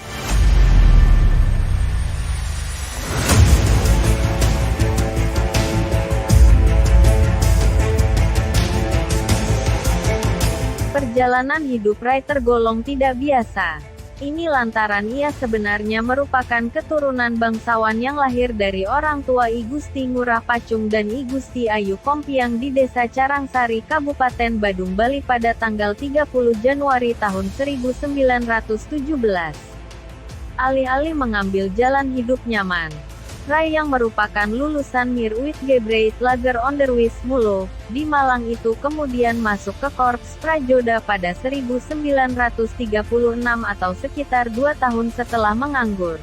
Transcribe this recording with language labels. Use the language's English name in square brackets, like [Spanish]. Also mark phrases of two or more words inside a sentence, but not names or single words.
[Indonesian] Perjalanan hidup Rai tergolong tidak biasa. Ini lantaran ia sebenarnya merupakan keturunan bangsawan yang lahir dari orang tua I Gusti Ngurah Pacung dan I Gusti Ayu Kompiang di Desa Carangsari, Kabupaten Badung, Bali pada tanggal 30 Januari tahun 1917. Alih-alih mengambil jalan hidup nyaman, Rai yang merupakan lulusan Mir Uitgebreid Lager Onderwijs Mulo, di Malang itu kemudian masuk ke Korps Prajoda pada 1936 atau sekitar 2 tahun setelah menganggur.